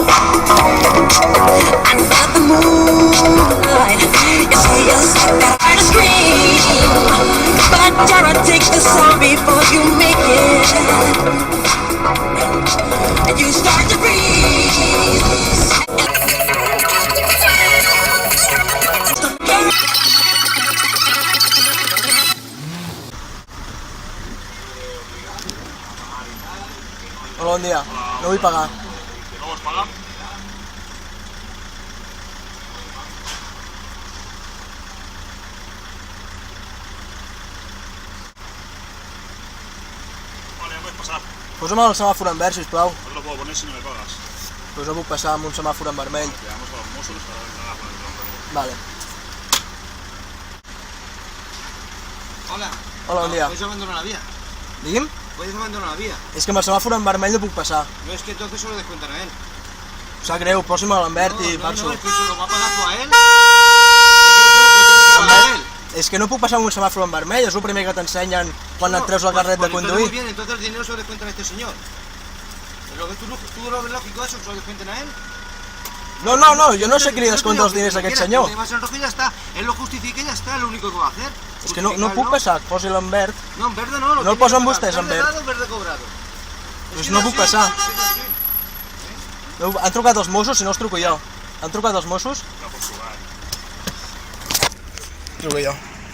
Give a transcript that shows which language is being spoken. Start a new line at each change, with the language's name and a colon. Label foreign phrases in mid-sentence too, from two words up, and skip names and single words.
English: Under the moonlight, you see yourself behind a screen, but Jared, take the sound before you make it, and you start to breathe.
Catalan: Hola, bon dia. No vull pagar. No vols pagar? Vale, ja
Spanish: puedes pasar.
Catalan: Posa'm el semàfor en verd, sisplau.
Spanish: No te lo puedo poner si no me pagas.
Catalan: Pues no puc passar amb un semàfor en vermell.
Spanish: Quedamos con los Mossos para entrar a por el tronco. Vale. Hola.
Catalan: Hola, bon dia.
Spanish: ¿Puedes abandonar la vía?
Catalan: Digui'm?
Spanish: ¿Puedes abandonar la vía?
Catalan: És que amb el semàfor en vermell no puc passar.
Spanish: No, es que entonces solo descuentan a él.
Catalan: Em sap greu, posi'm en verd i no, passo.
Spanish: no, es que se lo va a pagar tú a él.
Catalan: És que no puc passar amb un semàfor en vermell, és el primer que t'ensenyen quan et treus el carnet de
Spanish: Muy
Catalan: conduir.
Spanish: bien, entonces el dinero se lo descuentan a este señor. Pero que tú lo ves lógico eso, que se lo descuenten a él.
Catalan: No, jo no sé qui li descompta els diners a aquest senyor.
Spanish: Vas en rojo y ya está. Él lo justifica y ya está, lo único que va a hacer.
Catalan: És que no puc passar, posi-lo en verd.
Spanish: No, en verde no.
Catalan: No el posen vostès en verd.
Spanish: Verde dado, verde cobrado.
Catalan: Pues no puc passar. Han trucat els Mossos, si no els truco jo. Han trucat els Mossos?
Spanish: Ya por jugar.
Catalan: Truco jo.